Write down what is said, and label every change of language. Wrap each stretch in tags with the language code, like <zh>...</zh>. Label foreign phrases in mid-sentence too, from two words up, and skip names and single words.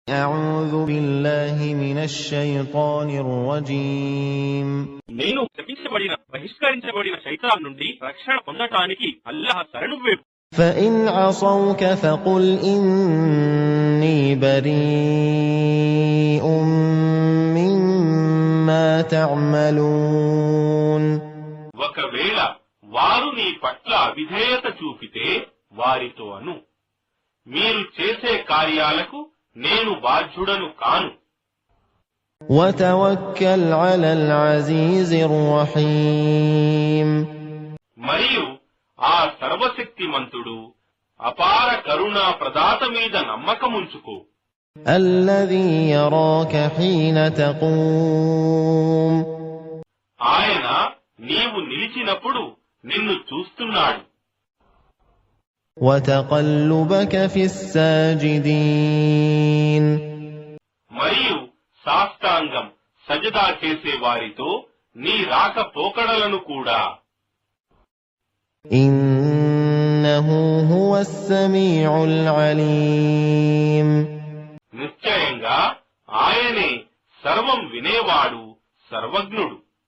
<ar>أعوذ بالله من الشيطان الرجيم</ar> <te>నేను శపించబడిన బహిష్కరించబడిన శైతాన్ నుండి రక్షణ పొందటానికి అల్లాహ్ శరణు వేడు.</te> <ar>فإن عصوك فقل إني بريء مما تعملون.</ar> <te>ఒకవేళ వారు నీ పట్ల అవిధేయత చూపితే వారితో అను, మీరు చేసే కార్యాలకు నేను బాధ్యుడను కాను.</te> <ar>وتوكل على العزيز الرحيم.</ar> <te>మరియు ఆ సర్వశక్తిమంతుడు అపార కరుణా ప్రదాత మీద నమ్మకముంచుకో.</te> <ar>الذي يراك حين تقوم.</ar> <te>ఆయన నీవు నిలిచినప్పుడు నిన్ను చూస్తున్నాడు.</te> <ar>وتقلبك في الساجدين.</ar> <te>మరియు సాష్టాంగం సజదా చేసే వారితో నీ రాకపోకడలను కూడా.</te> <ar>إنه هو السميع العليم.</ar> <te>నిశ్చయంగా ఆయనే సర్వం వినేవాడు, సర్వజ్ఞుడు.</te>